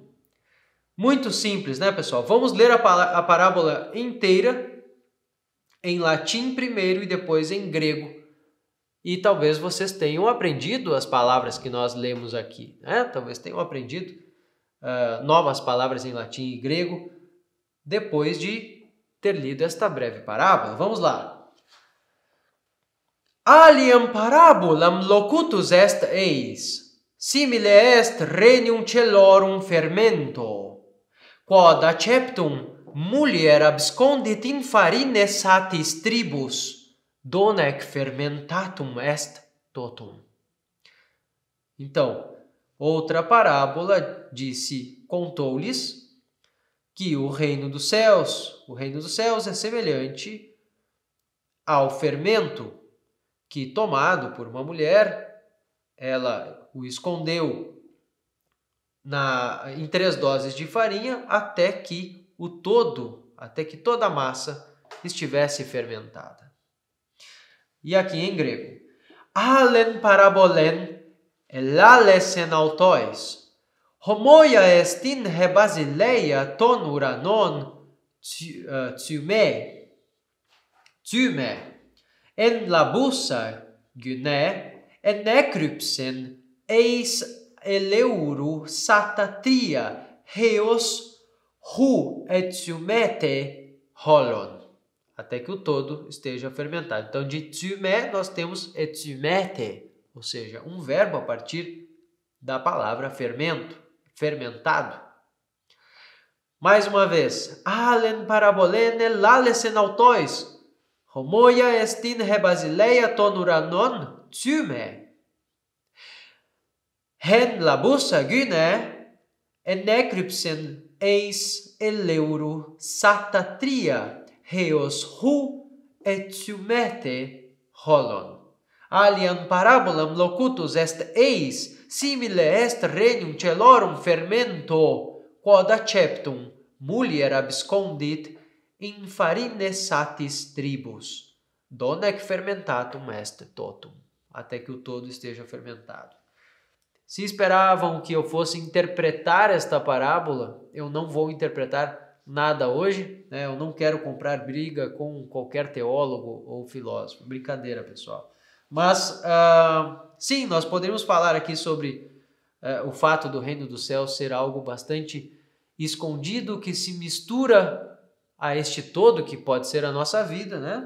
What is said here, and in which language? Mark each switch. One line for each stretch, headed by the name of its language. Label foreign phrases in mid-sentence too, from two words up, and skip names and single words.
Portuguese: Muito simples, né, pessoal? Vamos ler a parábola inteira em latim primeiro e depois em grego. E talvez vocês tenham aprendido as palavras que nós lemos aqui, né? Talvez tenham aprendido novas palavras em latim e grego depois de ter lido esta breve parábola. Vamos lá.
Latin: Aliam parabolam locutus est eis, simile est regnum celorum fermento, quod acceptum mulher abscondit in farine satis tribus, donec fermentatum est totum.
Portuguese: Então, outra parábola contou-lhes que o reino dos céus é semelhante ao fermento que, tomado por uma mulher, ela o escondeu em 3 doses de farinha até que o todo até que toda a massa estivesse fermentada. E aqui em grego.
Greek: Ἄλλην παραβολὴν ἐλάλησεν αὐτοῖς, ὁμοία ἐστὶν ἡ βασιλεία τῶν οὐρανῶν ζύμῃ, ἣν λαβοῦσα γυνὴ ἐνέκρυψεν εἰς ἀλεύρου σάτα τρία ἕως οὗ ἐζυμώθη ὅλον.
Portuguese: Até que o todo esteja fermentado. Então, de tsume, nós temos etsumete, ou seja, um verbo a partir da palavra fermento, fermentado. Mais uma vez.
Greek: Ἄλλην παραβολὴν ἐλάλησεν αὐτοῖς, ὁμοία ἐστὶν ἡ βασιλεία τῶν οὐρανῶν ζύμῃ. Ἣν λαβοῦσα γυνὴ ἐνέκρυψεν εἰς ἀλεύρου σάτα τρία ἕως οὗ ἐζυμώθη ὅλον.
Latin: Alian parabolam locutus est eis, simile est regnum celorum fermento, quod acceptum mulier abscondit in farine satis tribus. Donec fermentatum est totum.
Portuguese: Até que o todo esteja fermentado. Se esperavam que eu fosse interpretar esta parábola, eu não vou interpretar nada hoje, né? Eu não quero comprar briga com qualquer teólogo ou filósofo. Brincadeira, pessoal. Mas, sim, nós poderíamos falar aqui sobre o fato do reino dos céus ser algo bastante escondido, que se mistura a este todo, que pode ser a nossa vida, né?